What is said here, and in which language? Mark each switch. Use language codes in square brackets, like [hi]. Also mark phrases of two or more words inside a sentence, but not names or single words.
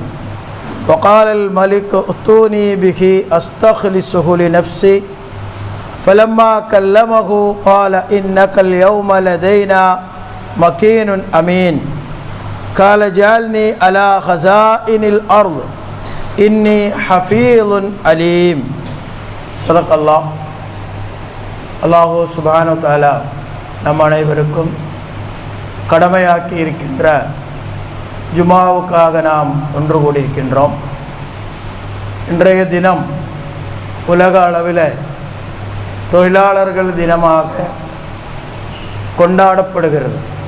[ar] وقال الملك ائتوني به أستخلصه لنفسي فلما كلمه قال إنك اليوم لدينا مكين أمين قال اجعلني على خزائن الأرض إني حفيظ عليم. صدق الله. الله سبحانه وتعالى [ta] நம் அனைவருக்கும் கடமையாக்கி இருக்கின்ற ஜுமாவுக்காக நாம் ஒன்று கூடியிருக்கின்றோம். இன்றைய தினம் உலக அளவில் தொழிலாளர்கள் தினமாக கொண்டாடப்படுகிறது.